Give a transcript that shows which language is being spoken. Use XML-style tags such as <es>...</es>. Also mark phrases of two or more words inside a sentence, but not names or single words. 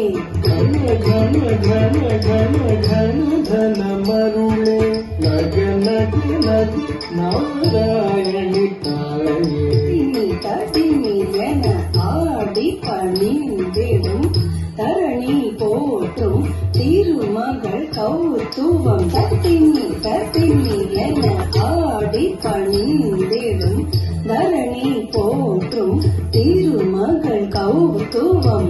<kn>ಘನ ಘನ ಘನ ಘನ ಘನ ಧನ ಮರುಳೆ ನಗ ನಗ ನಗ ನಾರಾಯಣಿ ತಾಯೇ</kn> <ta>திமிழன ஆடி பணிந்திடும் தரணி போற்றும் திருமகள் கௌத்துவம் தத்திமி என ஆடி பணிந்திடும் தரணி போற்றும் திருமகள் கௌத்துவம்</ta>